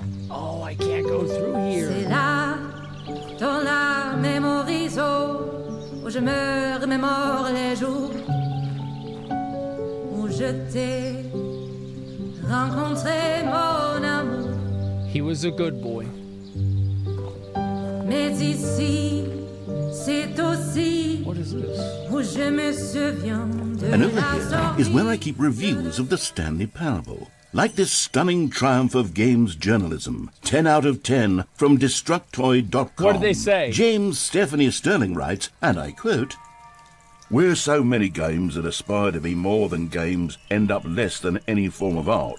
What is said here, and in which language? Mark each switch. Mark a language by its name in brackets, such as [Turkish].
[English] Oh, I can't go through here. [French] Dans la mémorisation, où je me remémore les jours où je t'ai rencontré, mon amour. [English] He was a good boy. [French] Mais ici, c'est aussi [English] what is this? [French] Où je me souviens de [English] and over here is where I keep reviews of the Stanley Parable. Like this stunning triumph of games journalism, 10 out of 10 from Destructoid.com. What did they say? James Stephanie Sterling writes, and I quote, "Where so many games that aspire to be more than games end up less than any form of art.